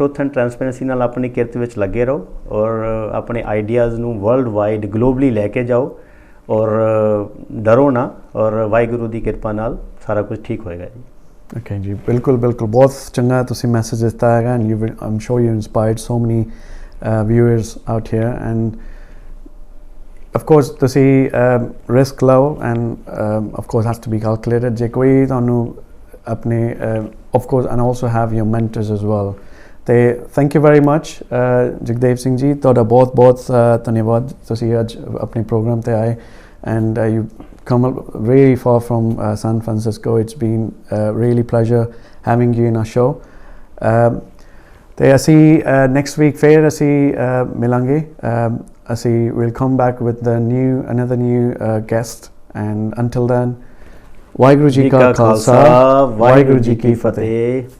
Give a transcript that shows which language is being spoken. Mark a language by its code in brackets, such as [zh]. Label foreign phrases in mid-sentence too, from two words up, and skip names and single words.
[en] truth and transparency [pa] ਨਾਲ ਆਪਣੀ ਕਿਰਤ ਵਿੱਚ ਲੱਗੇ ਰਹੋ ਔਰ ਆਪਣੇ ਆਈਡੀਆਜ਼ ਨੂੰ [en] world wide globally [pa] ਲੈ ਕੇ ਜਾਓ ਔਰ ਡਰੋ ਨਾ, ਔਰ ਵਾਹਿਗੁਰੂ ਦੀ ਕਿਰਪਾ ਨਾਲ ਸਾਰਾ ਕੁਝ ਠੀਕ ਹੋਏਗਾ ਜੀ। ਓਕੇ ਜੀ, ਬਿਲਕੁਲ ਬਹੁਤ ਚੰਗਾ ਤੁਸੀਂ ਮੈਸੇਜ ਦਿੱਤਾ ਹੈਗਾ [en] and I'm sure you inspired so many viewers out here. ਐਂਡ of course [pa] ਤੁਸੀਂ ਰਿਸਕ ਲਓ [en] ਐਂਡ of course has to be calculated। [pa] ਜੇ ਕੋਈ ਤੁਹਾਨੂੰ ਆਪਣੇ [en] of course and also have your mentors as well। [pa] ਤੇ [en] thank you very much [pa] ਜਗਦੇਵ ਸਿੰਘ ਜੀ, ਤੁਹਾਡਾ ਬਹੁਤ ਧੰਨਵਾਦ, ਤੁਸੀਂ ਅੱਜ ਆਪਣੇ ਪ੍ਰੋਗਰਾਮ ਤੇ ਆਏ [en] and you come really far from San Francisco. It's been a really pleasure having you in our show. [pa] ਤੇ ਅਸੀਂ [en] next week [pa] ਫਿਰ ਅਸੀਂ ਮਿਲਾਂਗੇ। [en] ਅਸੀਂ will come back with another new guest, and until then, [pa] ਵਾਹਿਗੁਰੂ ਜੀ ਕਾ ਖਾਲਸਾ, ਵਾਹਿਗੁਰੂ ਜੀ ਕੀ ਫਤਿਹ।